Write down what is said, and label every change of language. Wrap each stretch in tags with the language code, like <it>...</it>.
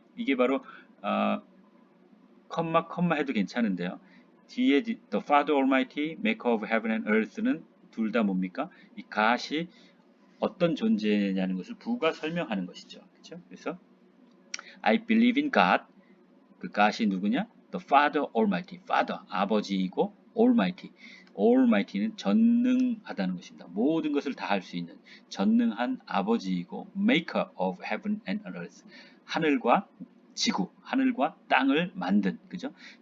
<ko>이게 바로 컴마 해도 괜찮은데요. 뒤에</ko> <en>The Father Almighty, Maker of Heaven and Earth는</en> <ko>둘 다 뭡니까? 이 God이 어떤 존재냐는 것을 부가 설명하는 것이죠. 그렇죠? 그래서</ko> <en>I believe in God. 그 God이</en> <ko>누구냐?</ko> <en>The Father Almighty.</en> <ko>Father 아버지이고 Almighty는 전능하다는 것입니다. 모든 것을 다 할 수 있는 전능한 아버지이고</ko> <en>Maker of Heaven and Earth.</en> <ko>하늘과 지구, 하늘과 땅을 만든, 그죠?</ko>